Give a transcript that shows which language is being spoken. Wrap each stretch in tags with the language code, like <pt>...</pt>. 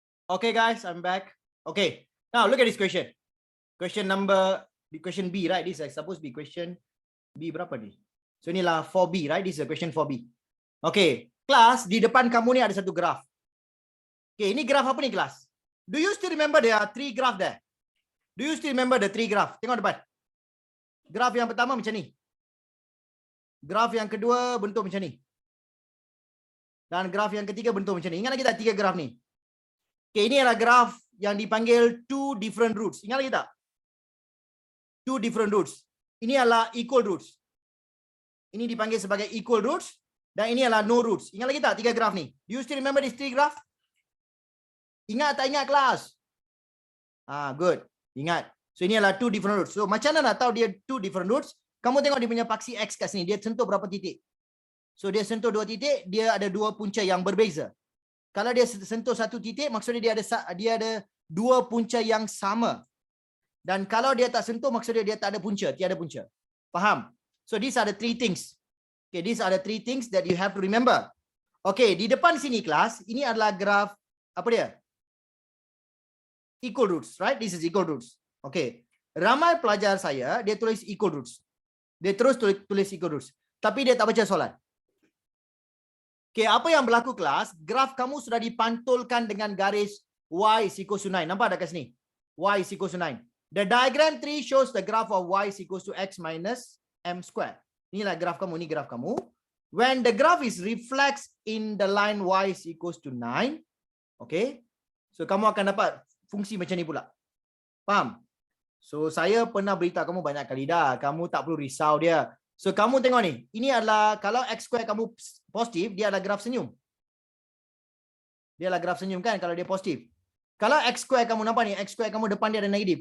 <en>Okay guys, I'm back. Okay, now look at this question. Question B, right? This is supposed to be question B</en> <ms>berapa ni?</ms> <en>So</en> <ms>inilah</ms> <en>4B, right? This is a question 4B.</en> <ms>Okay, kelas, di depan kamu ni ada satu graf. Okay, ini graf apa ni kelas?</ms> <en>Do you still remember there are 3 graph there? Do you still remember the 3 graph?</en> <ms>Tengok depan. Graf yang pertama macam ni. Graf yang kedua bentuk macam ni. Dan graf yang ketiga bentuk macam ni. Ingat lagi tak 3 graf ni? Okay, ini adalah graf yang dipanggil 2 different roots. Ingat lagi tak? 2 different roots. Ini adalah equal roots. Ini dipanggil sebagai equal roots. Dan ini adalah no roots. Ingat lagi tak 3 graf ni?</ms> <en>Do you still remember these 3 graph?</en> <ms>Ingat tak ingat kelas? Good. Ingat. So ini adalah 2 different roots. So macam mana nak tahu dia 2 different roots? Kamu tengok dia punya paksi X kat sini. Dia sentuh berapa titik? So dia sentuh 2 titik. Dia ada 2 punca yang berbeza. Kalau dia sentuh 1 titik, maksudnya dia ada 2 punca yang sama. Dan kalau dia tak sentuh, maksudnya dia tak ada punca, tiada punca. Faham?</ms> <en>So these are the 3 things. Okay, these are the 3 things that you have to remember.</en> <ms>Okay, di depan sini kelas, ini adalah graf apa dia?</ms> <en>Equal roots, right? This is equal roots. Okay.</en> <ms>Ramai pelajar saya, dia tulis equal roots. Dia terus tulis equal roots. Tapi dia tak baca soalan. Okay, apa yang berlaku kelas? Graf kamu sudah dipantulkan dengan garis</ms> <en>y is equal to 9.</en> <ms>Nampak tak kat sini?</ms> <en>Y is equal to 9. The diagram 3 shows the graph of y is equal to x minus m square.</en> <ms>Inilah graf kamu, ini graf kamu.</ms> <en>When the graph is reflects in the line y is equal to 9, okay?</en> <ms>So kamu akan dapat fungsi macam ni pula. Faham? So saya pernah beritahu kamu banyak kali dah. Kamu tak perlu risau dia. So kamu tengok ni. Ini adalah kalau x square kamu positif, dia adalah graf senyum. Dia adalah graf senyum kan kalau dia positif. Kalau x square kamu nampak ni, x square kamu depan dia ada negatif.</ms>